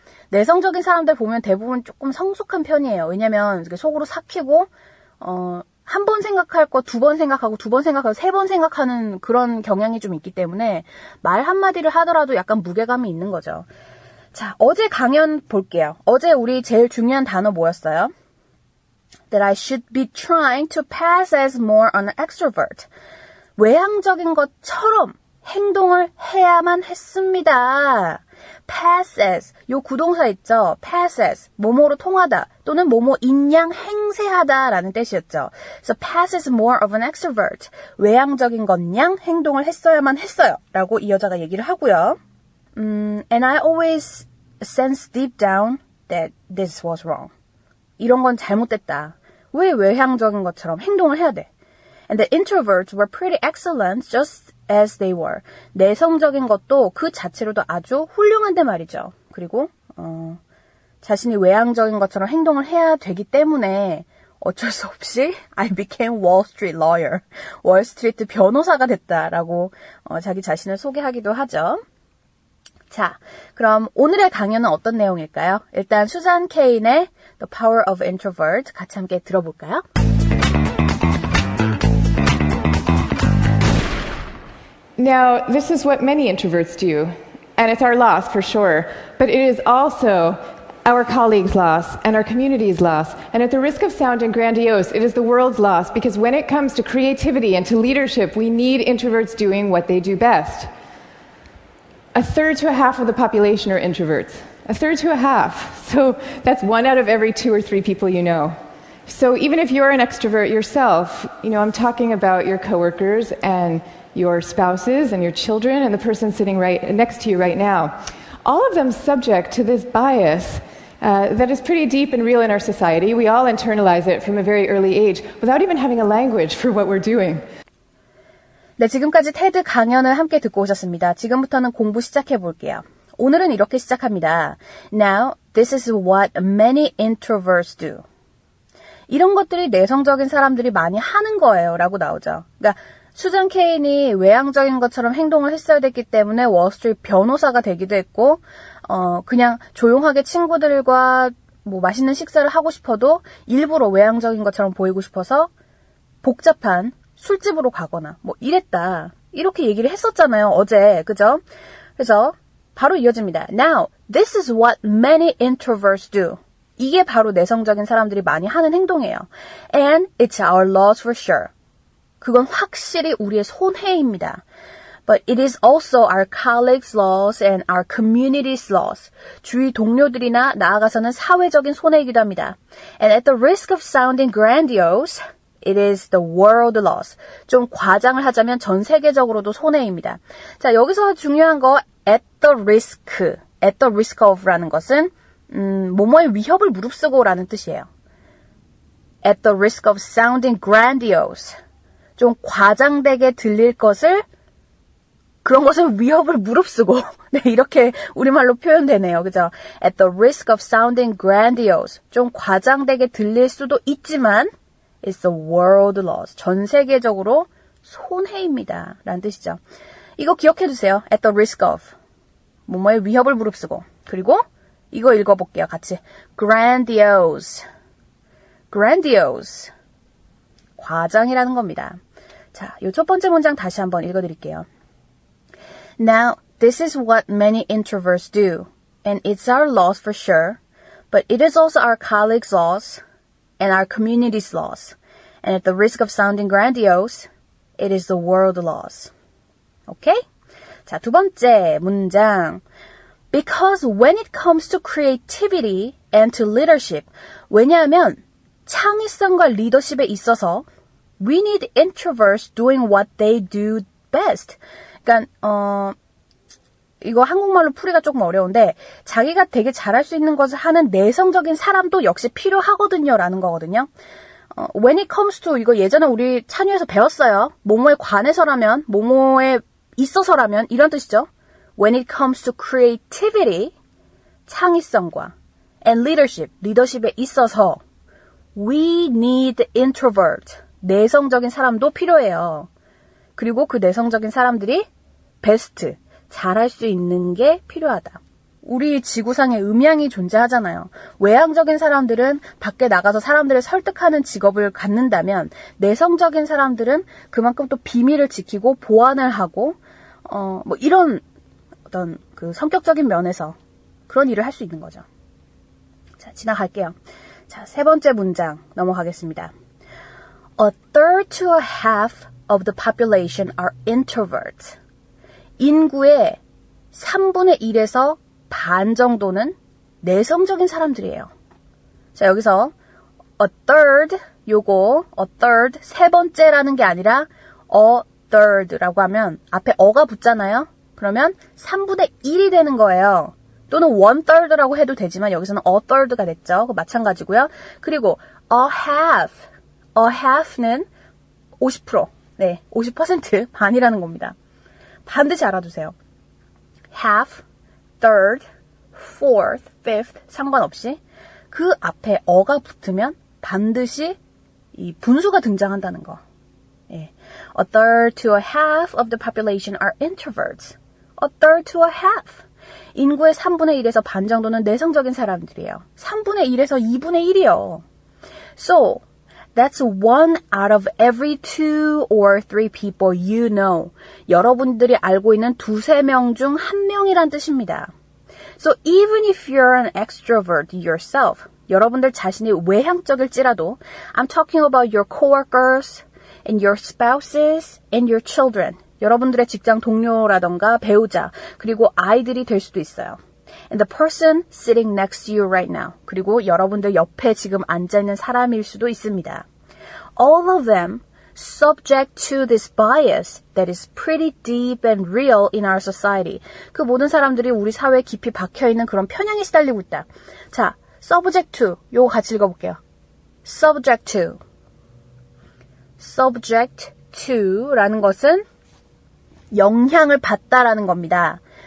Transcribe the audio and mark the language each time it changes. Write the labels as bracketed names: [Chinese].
[Korean] 내성적인 사람들 보면 대부분 조금 성숙한 편이에요. 왜냐면 속으로 삭히고 한 번 생각할 거 두 번 생각하고 두 번 생각하고 세 번 생각하는 그런 경향이 좀 있기 때문에 말 한마디를 하더라도 약간 무게감이 있는 거죠. 자, 어제 강연 볼게요. 어제 우리 제일 중요한 단어 뭐였어요? [English] That I should be trying to pass as more an extrovert. [Korean] 외향적인 것처럼 행동을 해야만 했습니다. passes, 요 구동사 있죠? passes, 뭐뭐로 통하다 또는 뭐뭐인 양 행세하다 라는 뜻이었죠. [English] So passes more of an extrovert. [Korean] 외향적인 것 양 행동을 했어야만 했어요 라고 이 여자가 얘기를 하고요. [English] And I always sense deep down that this was wrong. [Korean] 이런 건 잘못됐다. 왜 외향적인 것처럼 행동을 해야 돼? [English] And the introverts were pretty excellent just as they were. [Korean] 내성적인 것도 그 자체로도 아주 훌륭한데 말이죠. 그리고 자신이 외향적인 것처럼 행동을 해야 되기 때문에 어쩔 수 없이 [English] I became Wall Street lawyer. [Korean] 월스트리트 변호사가 됐다라고 자기 자신을 소개하기도 하죠. 자, 그럼 오늘의 강연은 어떤 내용일까요? 일단 수잔 케인의 The Power of Introvert 같이 함께 들어볼까요? [English] Now, this is what many introverts do, and it's our loss for sure, but it is also our colleagues' loss and our community's loss, and at the risk of sounding grandiose, it is the world's loss, because when it comes to creativity and to leadership, we need introverts doing what they do best. A third to a half of the population are introverts. A third to a half. So that's 1 out of every 2 or 3 people you know. So even if you're an extrovert yourself, I'm talking about your coworkers and your spouses and your children and the person sitting right next to you right now. All of them subject to this bias that is pretty deep and real in our society. We all internalize it from a very early age without even having a language for what we're doing. [Korean] 네, 지금까지 테드 강연을 함께 듣고 오셨습니다. 지금부터는 공부 시작해 볼게요. 오늘은 이렇게 시작합니다. [English] Now, this is what many introverts do. [Korean] 이런 것들이 내성적인 사람들이 많이 하는 거예요. 라고 나오죠. 그러니까 수잔 케인이 외향적인 것처럼 행동을 했어야 됐기 때문에 월스트리트 변호사가 되기도 했고 그냥 조용하게 친구들과 뭐 맛있는 식사를 하고 싶어도 일부러 외향적인 것처럼 보이고 싶어서 복잡한 술집으로 가거나 뭐 이랬다. 이렇게 얘기를 했었잖아요. 어제. 그죠? 그래서 바로 이어집니다. [English] Now, this is what many introverts do. [Korean] 이게 바로 내성적인 사람들이 많이 하는 행동이에요. [English] And it's our loss for sure. [Korean] 그건 확실히 우리의 손해입니다. [English] But it is also our colleagues' loss and our community's loss. [Korean] 주위 동료들이나 나아가서는 사회적인 손해이기도 합니다. [English] And at the risk of sounding grandiose, it is the world loss. [Korean] 좀 과장을 하자면 전 세계적으로도 손해입니다. 자, 여기서 중요한 거 at the risk of라는 것은 뭐뭐의 위협을 무릅쓰고라는 뜻이에요. [English] At the risk of sounding grandiose. [Korean] 좀 과장되게 들릴 것을 그런 것을 위협을 무릅쓰고 네, 이렇게 우리말로 표현되네요. 그죠? [English] At the risk of sounding grandiose. [Korean] 좀 과장되게 들릴 수도 있지만 [English] It's the world loss. [Korean] 전 세계적으로 손해입니다. 라는 뜻이죠. 이거 기억해 두세요. At the risk of. 뭐뭐의 위협을 무릅쓰고. 그리고 이거 읽어볼게요. [English] 같이. Grandiose. Grandiose. [Korean] 과장이라는 겁니다. 자, 이 첫 번째 문장 다시 한번 읽어드릴게요. [English] Now, this is what many introverts do. And it's our loss for sure. But it is also our colleagues' loss. And our community's loss. And at the risk of sounding grandiose, it is the world loss. [Korean] Okay? 자, 두 번째 문장. [English] Because when it comes to creativity and to leadership, [Korean] 왜냐하면 창의성과 리더십에 있어서 [English] we need introverts doing what they do best. [Korean] 그러니까 이거 한국말로 풀이가 조금 어려운데 자기가 되게 잘할 수 있는 것을 하는 내성적인 사람도 역시 필요하거든요 라는 거거든요. When it comes to 이거 예전에 우리 찬유에서 배웠어요. 뭐뭐에 관해서라면 뭐뭐에 있어서라면 이런 뜻이죠. [English] When it comes to creativity 창의성과 and leadership [Korean] 리더십에 있어서 [English] we need introvert [Korean] 내성적인 사람도 필요해요. 그리고 그 내성적인 사람들이 베스트 잘할 수 있는 게 필요하다. 우리 지구상에 음양이 존재하잖아요. 외향적인 사람들은 밖에 나가서 사람들을 설득하는 직업을 갖는다면 내성적인 사람들은 그만큼 또 비밀을 지키고 보안을 하고 뭐 이런 어떤 그 성격적인 면에서 그런 일을 할 수 있는 거죠. 자, 지나갈게요. 자, 세 번째 문장 넘어가겠습니다. [English] A third to a half of the population are introverts. [Korean] 인구의 3분의 1에서 반 정도는 내성적인 사람들이에요. 자, 여기서 a third, 요거 a third, 세 번째라는 게 아니라 a third라고 하면 앞에 어가 붙잖아요. 그러면 3분의 1이 되는 거예요. 또는 one third라고 해도 되지만 여기서는 a third가 됐죠. 마찬가지고요. 그리고 a half는 50%, 네, 50% 반이라는 겁니다. 반드시 알아두세요. half, third, fourth, fifth 상관없이 그 앞에 어가 붙으면 반드시 이 분수가 등장한다는 거. 예. [English] A third to a half of the population are introverts. A third to a half. [Korean] 인구의 3분의 1에서 반 정도는 내성적인 사람들이에요. 3분의 1에서 2분의 1이요. [English] So, that's 1 out of every 2 or 3 people you know. [Korean] 여러분들이 알고 있는 2-3명 중 1명이란 뜻입니다. [English] So, even if you're an extrovert yourself, [Korean] 여러분들 자신이 외향적일지라도 [English] I'm talking about your coworkers and your spouses and your children. [Korean] 여러분들의 직장 동료라던가 배우자, 그리고 아이들이 될 수도 있어요. [English] And the person sitting next to you right now. [Korean] 그리고 여러분들 옆에 지금 앉아있는 사람일 수도 있습니다. [English] All of them subject to this bias that is pretty deep and real in our society. [Korean] 그 모든 사람들이 우리 사회에 깊이 박혀있는 그런 편향에 시달리고 있다. 자, subject to. 요거 같이 읽어볼게요. subject to. subject to라는 것은 영향을 받다라는 겁니다.